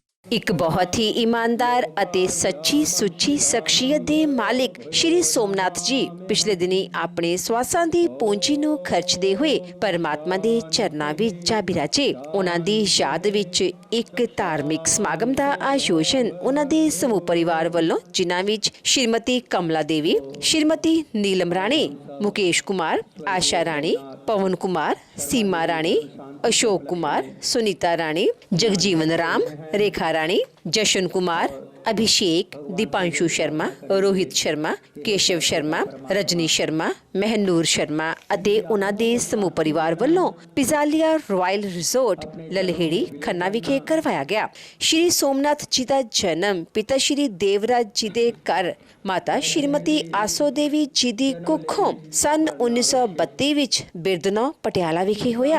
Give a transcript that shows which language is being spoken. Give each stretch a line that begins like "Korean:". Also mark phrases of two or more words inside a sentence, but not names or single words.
Punjabi: ਇੱਕ ਬਹੁਤ ਹੀ ਇਮਾਨਦਾਰ ਅਤੇ ਸੱਚੀ ਸੁੱਚੀ ਸ਼ਖਸੀਅਤ ਦੇ ਮਾਲਿਕ ਸ਼੍ਰੀ ਸੋਮਨਾਥ ਜੀ ਪਿਛਲੇ ਦਿਨੀ ਆਪਣੇ ਸਵਾਸਾਂ ਦੀ ਪੂੰਜੀ ਨੂੰ ਖਰਚਦੇ ਹੋਏ ਪਰਮਾਤਮਾ ਦੇ ਚਰਨਾਂ ਵਿੱਚ ਜਾ ਬਿਰਾਜੇ। ਉਹਨਾਂ ਦੀ ਯਾਦ ਵਿੱਚ ਇੱਕ ਧਾਰਮਿਕ ਸਮਾਗਮ ਦਾ ਆਯੋਜਨ ਉਹਨਾਂ ਦੇ ਸਮੂਹ ਪਰਿਵਾਰ ਵੱਲੋਂ, ਜਿਨ੍ਹਾਂ ਵਿੱਚ ਸ਼੍ਰੀਮਤੀ ਕਮਲਾ ਦੇਵੀ, ਸ਼੍ਰੀਮਤੀ ਨੀਲਮ ਰਾਣੀ, ਮੁਕੇਸ਼ ਕੁਮਾਰ, ਆਸ਼ਾ ਰਾਣੀ, पवन कुमार, सीमा राणी, अशोक कुमार, सुनीता राणी, जगजीवन राम, रेखा राणी, जशन कुमार, अभिषेक, दीपांशु शर्मा, रोहित शर्मा, केशव शर्मा, रजनी शर्मा, महनूर शर्मा ਅਤੇ ਉਹਨਾਂ ਦੇ ਸਮੂਹ ਪਰਿਵਾਰ ਵੱਲੋਂ ਪਿਜ਼ਾਲੀਆ ਰਾਇਲ ਰਿਜ਼ੋਰਟ ਲਲਹੇੜੀ ਖੰਨਾ ਵਿਖੇ ਕਰਵਾਇਆ ਗਿਆ। ਸ਼੍ਰੀ ਸੋਮਨਾਥ ਜੀ ਦਾ ਜਨਮ ਪਿਤਾ ਸ਼੍ਰੀ ਦੇਵਰਾਜ ਜੀ ਦੇ ਘਰ ਮਾਤਾ ਸ਼੍ਰੀਮਤੀ ਆਸੋ ਦੇਵੀ ਜੀ ਦੀ ਕੁੱਖੋਂ ਸਨ 1932 ਵਿੱਚ ਬਿਰਦਨੌ ਪਟਿਆਲਾ ਵਿਖੇ ਹੋਇਆ।